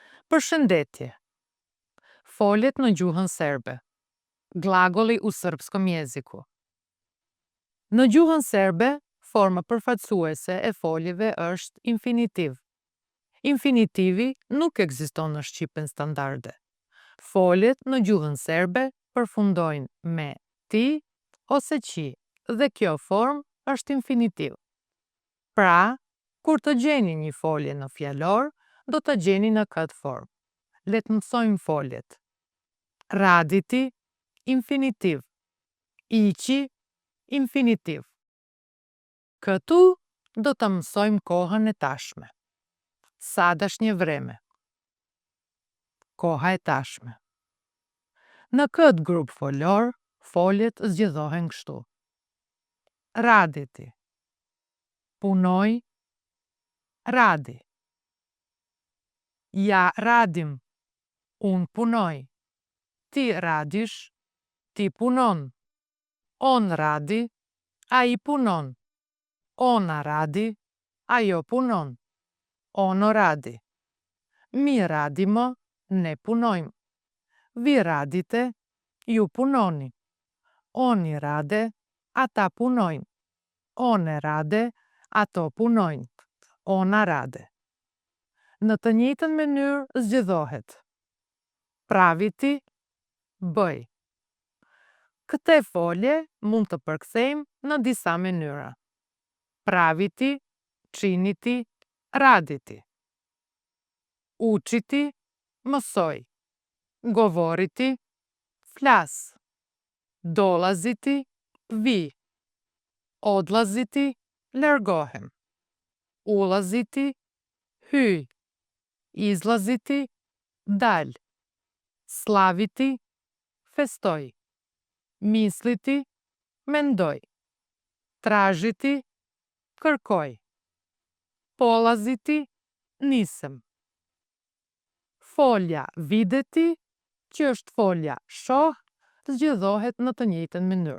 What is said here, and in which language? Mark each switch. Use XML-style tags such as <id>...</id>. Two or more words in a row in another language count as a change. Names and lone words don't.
<sq>Përshëndetje. Foljet në gjuhën serbe.</sq> <sr>Glagoli u srpskom jeziku.</sr> <sq>Në gjuhën serbe, forma përfaqësuese e foljeve është infinitiv. Infinitivi nuk ekziston në shqipen standarde. Foljet në gjuhën serbe përfundojnë me ti ose qi dhe kjo formë është infinitiv. Pra, kur të gjeni një folje në fjalor, do të gjeni në këtë formë. Le të mësojmë foljet. Raditi, infinitiv. Iqi, infinitiv. Këtu do të mësojmë kohën e tashme.</sq> <sr>Sadašnje vreme.</sr> <sq>Koha e tashme. Në këtë grup folor, foljet zgjedhohen kështu. Raditi. Punoj, radi.</sq> <sr>Ja radim,</sr> <sq>unë punoj.</sq> <sr>Ti radish,</sr> <sq>ti punon.</sq> <sr>On radi,</sr> <sq>a i punon.</sq> <sr>Ona radi,</sr> <sq>ajo punon.</sq> <sr>Ono radi. Mi radimo,</sr> <sq>ne punojmë.</sq> <sr>Vi radite,</sr> <sq>ju punoni.</sq> <sr>Oni rade,</sr> <sq>ata punojnë.</sq> <sr>One rade,</sr> <sq>ato punojnë.</sq> <sr>Ona rade.</sr> <sq>Në të njëjtën mënyrë zgjedhohet. Praviti, bëj. Këte folje mund të përkthejmë në disa mënyra.</sq> <sr>Praviti, činiti, raditi.</sr> <sq>Učiti, mësoj. Govoriti, flas. Dolaziti, vi. Odlaziti, largohem. Ulaziti, hyj. Izlaziti, dal. Slaviti, festoj. Misliti, mendoj. Tražiti, kërkoj. Polaziti, nisem. Folja videti, që është folja shoh, zgjedhohet në të njëjtën mënyrë.</sq>